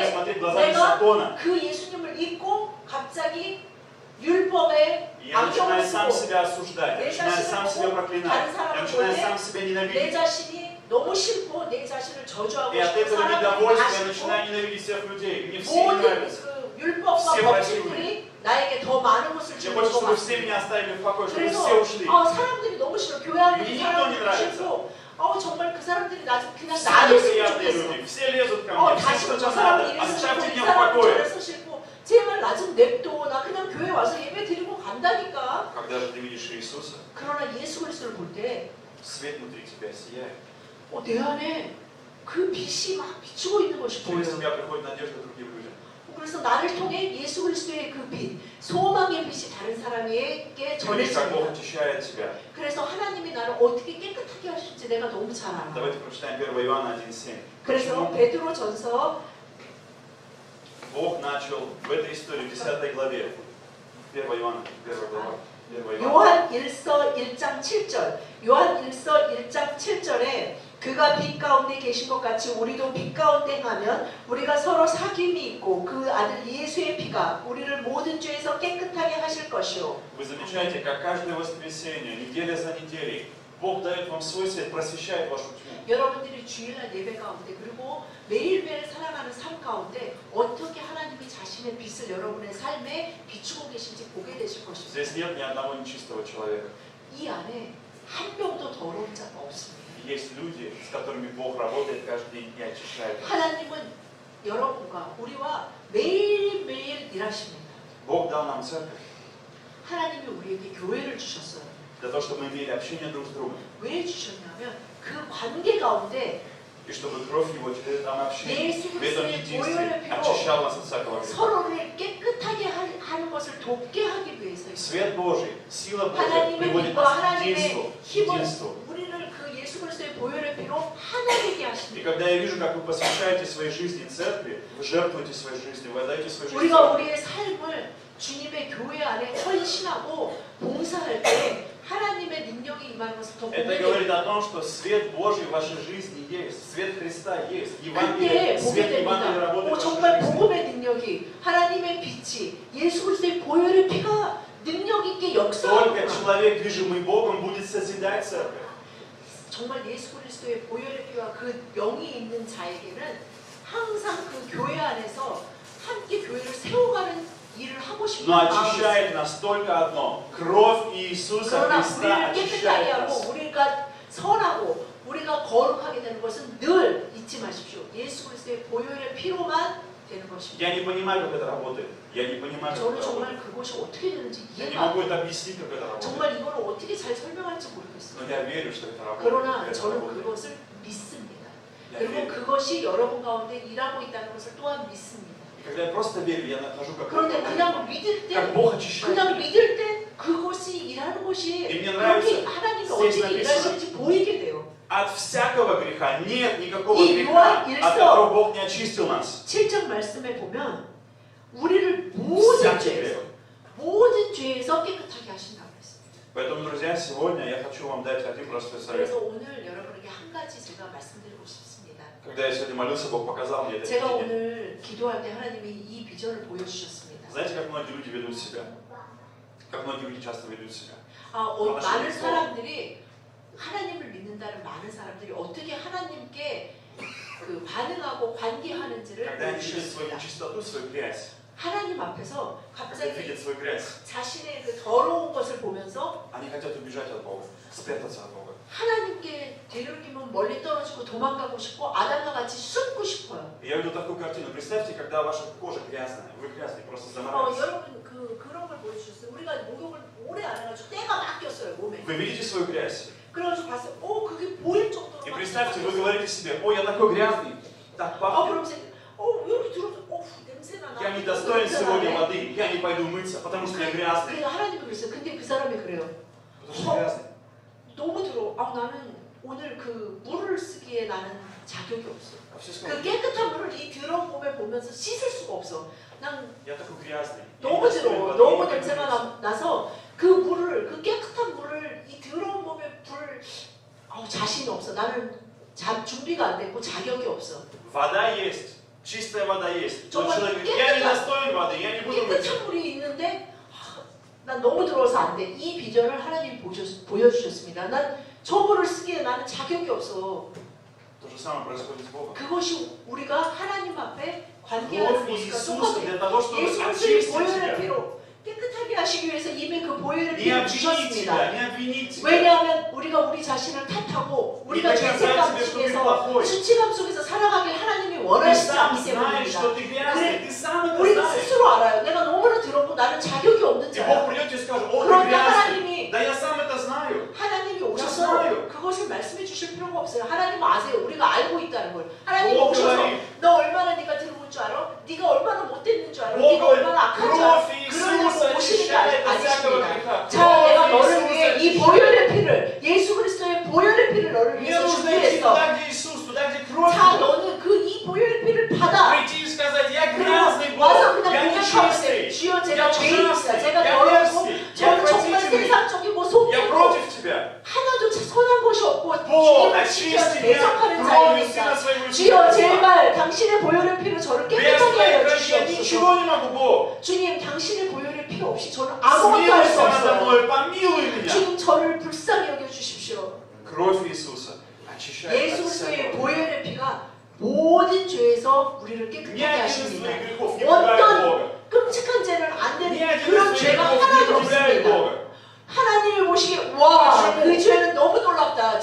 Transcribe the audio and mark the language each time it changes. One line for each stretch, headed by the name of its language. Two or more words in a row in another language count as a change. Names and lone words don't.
Korean: 그런데
Russian: смотреть глазами
Korean: 내가
Russian: Сатона.
Korean: 그 예수님을 잊고 갑자기 율법에
Russian: И я начинаю
Korean: 안경을
Russian: сам
Korean: 쓰고
Russian: себя осуждать, я
Korean: 내
Russian: начинаю
Korean: 자신을
Russian: сам себя
Korean: 보고
Russian: проклинать,
Korean: 다른
Russian: я
Korean: 사람을
Russian: начинаю
Korean: 볼
Russian: сам себя
Korean: 때 내
Russian: ненавидеть.
Korean: 자신이 너무 싫고 내 자신을 저주하고
Russian: И от
Korean: 싶고
Russian: этого
Korean: 사람들이
Russian: недовольства
Korean: 다
Russian: я
Korean: 싫고
Russian: начинаю ненавидеть всех людей. Мне все не
Korean: 모든
Russian: нравятся.
Korean: 그 율법과
Russian: Все
Korean: 법칙들이 나에게 더 많은 것을
Russian: Мне
Korean: 주는
Russian: хочется,
Korean: 것
Russian: чтобы все
Korean: 같습니다.
Russian: меня оставили в покое, чтобы
Korean: 그래서
Russian: все ушли.
Korean: 사람들이 너무 싫어. 교회 안에
Russian: Мне
Korean: 있는
Russian: никто не
Korean: 사람들이
Russian: нравится.
Korean: 싫고 정말 그 사람들이 나 좀 그냥
Russian: Все
Korean: 놔뒀으면
Russian: неприятные
Korean: 좋겠어.
Russian: люди, все лезут ко мне,
Korean: 다
Russian: все
Korean: 싫어.
Russian: что
Korean: 저
Russian: надо.
Korean: 사람이 이래서
Russian: Оставьте
Korean: 싫고 이
Russian: меня в
Korean: 사람이
Russian: покое.
Korean: 저래서 싫고 제발 나 좀 냅둬. 나 그냥 교회 와서 예배 드리고 간다니까.
Russian: Когда же ты видишь Иисуса,
Korean: 그러나 예수 그리스도를 볼 때
Russian: свет внутри тебя сияет.
Korean: 내 안에 그 빛이 막 비추고 있는 것이
Russian: Через
Korean: 보여요.
Russian: тебя приходит надежда другим людям.
Korean: 그래서 나를 통해 예수 그리스도의 그 빛, 소망의 빛이 다른 사람에게
Russian: Ты видишь, как
Korean: 전해집니다.
Russian: Бог очищает тебя.
Korean: 그래서 하나님이 나를 어떻게 깨끗하게 하실지 내가 너무 잘 알아.
Russian: Давайте прочитаем 1 Иоанна 1:7.
Korean: 그래서
Russian: Почему
Korean: 베드로전서
Russian: Бог начал в этой истории, в 10 главе, 1 Иоанна, 1 глава, 1 Иоанна.
Korean: 요한 1서 1장 7절 요한 1서 1장 7절에 그가 빛 가운데 계신 것 같이 우리도 빛 가운데 행하면 우리가 서로 사귐이 있고 그 아들 예수의 피가 우리를 모든 죄에서 깨끗하게 하실 것이요.
Russian: Вы замечаете, как каждое воскресенье, неделя за неделей, Бог дает вам свой свет, просвещает вашу тьму.
Korean: 여러분들이 주일날 예배 가운데 그리고 매일매일 살아가는 삶 가운데 어떻게 하나님이 자신의 빛을 여러분의 삶에 비추고 계신지 보게 되실 것입니다.
Russian: Здесь нет ни одного нечистого человека.
Korean: 이 안에 한 명도 더러운 자가 없습니다.
Russian: Есть люди, с которыми Бог работает каждый день и очищает.
Korean: 하나님은 여러분과 우리와 매일매일 일하십니다.
Russian: Бог дал нам церковь
Korean: 하나님이 우리에게 교회를 주셨어요.
Russian: для того, чтобы мы имели общение друг с другом.
Korean: 왜 주셨냐면 그 관계 가운데
Russian: И чтобы кровь Его через это общение,
Korean: 예수
Russian: в этом
Korean: 그리스도의
Russian: единстве
Korean: 보혈의 피로
Russian: очищал нас от всякого греха.
Korean: 서로를 깨끗하게 하는 것을 돕게 하기 위해서
Russian: Свет Божий, сила Божья
Korean: 하나님의
Russian: приводит
Korean: 빛과
Russian: нас к
Korean: 하나님의
Russian: единству.
Korean: 힘을
Russian: единству.
Korean: 우리를 그 예수 그리스도의 보혈의 피로 하나 되게
Russian: И
Korean: 하십니다.
Russian: когда я вижу, как вы посвящаете своей жизни церкви, вы жертвуете своей жизнью, вы отдаете свою жизнь
Korean: 우리가
Russian: церкви,
Korean: 우리의 삶을 주님의 교회 안에 헌신하고 봉사할 때 하나님의 능력이 임하는 것을 더 보게
Russian: это
Korean: 돼요.
Russian: говорит о том, что свет Божий в вашей жизни есть, свет Христа есть,
Korean: 그때
Russian: Евангелие,
Korean: 보게
Russian: свет Евангелия
Korean: 됩니다.
Russian: работает в вашей
Korean: 정말
Russian: жизни.
Korean: 복음의 능력이 하나님의 빛이 예수 그리스도의 보혈의 피가 능력 있게
Russian: Только
Korean: 역사하구나.
Russian: человек, движимый Богом, будет созидать церковь.
Korean: 정말 예수 그리스도의 보혈의 피와 그 영이 있는 자에게는 항상 그 교회 안에서 함께 교회를 세워가는 일을 하고 싶은
Russian: Но
Korean: 마음이 있어요.
Russian: очищает нас только одно. Кровь Иисуса
Korean: 그러나
Russian: Христа
Korean: 우리를 깨끗하게
Russian: очищает
Korean: 하고
Russian: нас.
Korean: 우리가 선하고 우리가 거룩하게 되는 것은 늘 잊지 마십시오. 예수 그리스도의 보혈의 피로만 되는 것입니다.
Russian: Я не понимаю, как это работает. Я не понимаю, как
Korean: 저는
Russian: это работает.
Korean: 정말 그것이 어떻게 되는지
Russian: Я не
Korean: 이해가 안
Russian: могу
Korean: 돼요.
Russian: это объяснить, как это работает.
Korean: 정말 이걸 어떻게 잘 설명할지 모르겠어요.
Russian: Но я верю, что это работает.
Korean: 그러나
Russian: Это
Korean: 저는
Russian: работает.
Korean: 그것을 믿습니다.
Russian: Я
Korean: 그리고
Russian: верю.
Korean: 그것이 여러분 가운데 일하고 있다는 것을 또한 믿습니다.
Russian: И когда я просто верю, я нахожу, как
Korean: 그런데
Russian: это
Korean: 그냥
Russian: работает.
Korean: 믿을 때
Russian: Как Бог очищает
Korean: 그냥
Russian: меня.
Korean: 믿을 때 그것이 일하는 것이
Russian: И мне
Korean: 그렇게
Russian: нравится,
Korean: 하나님이
Russian: здесь
Korean: 어떻게
Russian: написано,
Korean: 일하시는지 보이게 돼요.
Russian: От всякого греха нет никакого И греха, Иоанн от
Korean: 1서
Russian: которого Бог не очистил нас.
Korean: 7장 말씀에 보면 우리를 모든 죄에서 깨끗하게 하신다고 했습니다.
Russian: Поэтому, друзья, сегодня я хочу вам дать один простой совет.
Korean: 그래서 오늘 여러분에게 한 가지 제가 말씀드리고 싶습니다.
Russian: Когда я сегодня молился, Бог показал мне это
Korean: 제가
Russian: видение.
Korean: 오늘 기도할 때 하나님이 이 비전을 보여주셨습니다.
Russian: Знаете, как многие люди ведут себя? Как многие люди часто ведут себя?
Korean: 많은 사람들이 하나님을 믿는다는 많은 사람들이 어떻게 하나님께 그 반응하고 관계하는지를
Russian: Когда они видят свою
Korean: 보여주셨습니다.
Russian: нечистоту, свою грязь,
Korean: 하나님 앞에서
Russian: когда
Korean: 갑자기
Russian: видят свою грязь,
Korean: 자신의 그 더러운 것을 보면서
Russian: они хотят убежать от Бога, спрятаться от Бога.
Korean: 하나님께 되돌리면 멀리 떨어지고 도망가고 싶고 아담과 같이 숨고 싶어요.
Russian: И я видел такую картину. Представьте, когда ваша кожа грязная, вы грязный, просто заморались.
Korean: 여러분 그런 걸 보여주셨어요. 우리가 목욕을 오래 안 해가지고 때가 막 꼈어요 몸에.
Russian: Вы видите свою грязь.
Korean: 그래가지고 봤어요. 그게 보일 정도로.
Russian: И
Korean: 막
Russian: представьте, вы
Korean: 꼈어요.
Russian: говорите себе, ой, я такой грязный, так пахнет.
Korean: 그러면서 왜 이렇게 들어서 냄새나 나.
Russian: Я не достоин сегодня воды, я не пойду мыться, потому что я грязный.
Korean: 그러니까 하나님이 그랬어요. 근데 그 사람이 그래요.
Russian: Потому что я грязный.
Korean: 너무 들어. 나는 오늘 그 물을 쓰기에 나는 자격이 없어.
Russian: А все
Korean: 그
Russian: сказали,
Korean: 깨끗한 물을 이 더러운 몸에 보면서 씻을 수가 없어. 난
Russian: я такой грязный. я не
Korean: 너무
Russian: достоин
Korean: 더러워.
Russian: воды,
Korean: 너무
Russian: я не
Korean: 냄새가
Russian: пойду мыться.
Korean: 나서 그 물을 그 깨끗한 물을 이 더러운 몸에 자신이 없어. 나는 준비가 안 됐고 자격이 없어.
Russian: Вода есть, чистая вода есть. Тот
Korean: 정말
Russian: человек говорит, я не
Korean: 깨끗한-
Russian: достоин воды, я не буду мыться.
Korean: 깨끗한 물이 있는데 난 너무 더러워서 안 돼. 이 비전을 하나님이 보여주셨습니다. 난 저 물을 쓰기에 나는 자격이 없어.
Russian: То же самое происходит с Богом.
Korean: 그것이 우리가 하나님 앞에 관계하는
Russian: Кровь
Korean: 모습과
Russian: Иисуса
Korean: 똑같아요.
Russian: для того, чтобы
Korean: 예수 그리스도의
Russian: очистить
Korean: 보혈의
Russian: тебя.
Korean: 피로 깨끗하게 하시기 위해서 이미 그 보혈의
Russian: Не
Korean: 피를
Russian: обвинить
Korean: 주셨습니다.
Russian: тебя, не обвинить тебя.
Korean: 왜냐하면 우리가 우리 자신을 탓하고 우리가 네가 죄책감 자신을 속에서
Russian: плохой.
Korean: 수치감 속에서 살아가길 하나님이
Russian: Ты
Korean: 원하시지
Russian: сам
Korean: 않기
Russian: знаешь,
Korean: 때문입니다.
Russian: что ты грязный, ты сам это
Korean: 우리가
Russian: знаешь.
Korean: 스스로 알아요. 내가 너무나 더럽고 나는 자격이 없는
Russian: И
Korean: 자야.
Russian: Бог придет и скажет, о, ты
Korean: 그런데
Russian: грязный.
Korean: 하나님이
Russian: Да я сам это знаю.
Korean: 하나님이
Russian: знаю.
Korean: 오셔서 그것을 말씀해 주실 필요가 없어요. 하나님은 아세요. 우리가 알고 있다는 걸. 하나님이
Russian: Бог
Korean: 오셔서
Russian: говорит,
Korean: 너 얼마나 네가 들어온 줄 알아? 네가 얼마나 못됐는 줄 알아?
Russian: Бог
Korean: 네가
Russian: говорит,
Korean: 얼마나 악한 줄 알아?
Russian: кровь
Korean: 그러려고
Russian: Иисуса
Korean: 오시는 게
Russian: очищает от всякого
Korean: 아니십니다.
Russian: греха.
Korean: 자, 내가
Russian: Кровь
Korean: 너를 위해
Russian: Иисуса
Korean: 이 보혈의 피를 예수 그리스도의 보혈의 피를 너를
Russian: Мне
Korean: 위해서
Russian: нужно идти
Korean: 준비했어.
Russian: туда, где Иисус, туда, где кровь.
Korean: 자, 너는 그 이 보혈의 피를 받아.
Russian: Прийти и сказать, я
Korean: 그리고
Russian: грязный
Korean: 와서
Russian: Бог,
Korean: 그냥
Russian: я
Korean: 고백하면 돼.
Russian: нечистый,
Korean: 주여
Russian: я
Korean: 제가 죄인입니다.
Russian: ужасный,
Korean: 제가
Russian: я
Korean: 더럽고
Russian: мерзкий, я
Korean: 저는 정말
Russian: отвратительный,
Korean: 세상적이고
Russian: я
Korean: 속이고
Russian: против тебя.
Korean: 하나도 선한 것이 없고
Russian: Бог,
Korean: 주님을
Russian: очисти
Korean: 지켜서
Russian: меня
Korean: 대적하는
Russian: кровью Сына
Korean: 자입니다.
Russian: Своего
Korean: 주여
Russian: Иисуса.
Korean: 제발 당신의 보혈의 피로 저를
Russian: Без
Korean: 깨끗하게
Russian: твоей
Korean: 하여
Russian: крови я
Korean: 주시옵소서.
Russian: ничего не могу, Бог.
Korean: 주님 당신의 보혈의 피 없이 저는 아무것도 할 수
Russian: Смилуйся надо
Korean: 없어요.
Russian: мной, помилуй меня.
Korean: 주님 저를 불쌍히 여겨 주십시오.
Russian: Кровь Иисуса очищает
Korean: 예수
Russian: от
Korean: 그리스도의
Russian: всякого.
Korean: 보혈의 피가 모든 죄에서 우리를
Russian: Ни
Korean: 깨끗하게
Russian: один из
Korean: 하십니다.
Russian: твоих грехов не пугает
Korean: 어떤
Russian: Бога.
Korean: 끔찍한 죄는 안
Russian: Ни
Korean: 되는
Russian: один
Korean: 그런
Russian: из твоих
Korean: 죄가
Russian: грехов
Korean: 하나도
Russian: не удивляет
Korean: 없습니다.
Russian: Бога.
Korean: 하나님을 보시기에 와, 그 죄는 너무 놀랍다.